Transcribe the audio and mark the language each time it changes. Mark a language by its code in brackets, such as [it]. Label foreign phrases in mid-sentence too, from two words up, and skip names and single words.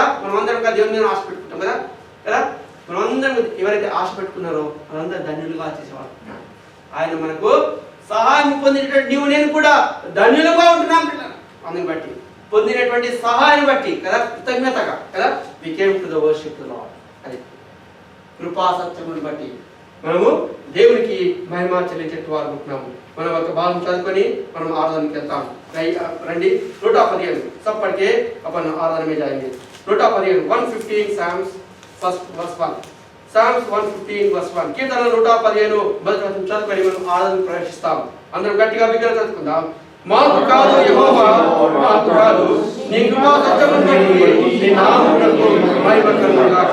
[te] మనమందరం దేవుని మీద ఆశ పెట్టుకుంటాం కదా. మనమందరం ఎవరైతే ఆశ పెట్టుకున్నారో వాళ్ళందరూ ధన్యులుగా చేసేవాళ్ళు. ఆయన మనకు సహాయం పొందినటువంటి నీవు నేను కూడా ధన్యులుగా ఉంటున్నాం పిల్లలు. అందుని బట్టి పొందినటువంటి సహాయం బట్టి కదా, కృతజ్ఞతగా కదా, [en] we came to the worship the lord. [te] అది కృపా సత్యముని బట్టి మనము దేవునికి మహిమ చెల్లించేట్టు వారు ఉంటున్నాము. మనం ఒక భాగం చదువుకొని మనం ఆరాధనకి వెళ్తాం. [hi] రండి 115 सब पढ़ के अपन आराधना में जाएंगे. [en] 115 115 Psalms first verse 1 Psalms 115 verse 1. [te] కీర్తన 115 మొదటి వచనం చదువుకొని మనం ఆరాధన ప్రవేశిస్తాం. అందరం గట్టిగా బిగ్గరగా చదువుకుందాం. మాకు కాదు యెహోవా, మాకు కాదు, నీ కృపా సత్యమును బట్టి నీ నామమునకు మహిమ కలుగును గాక.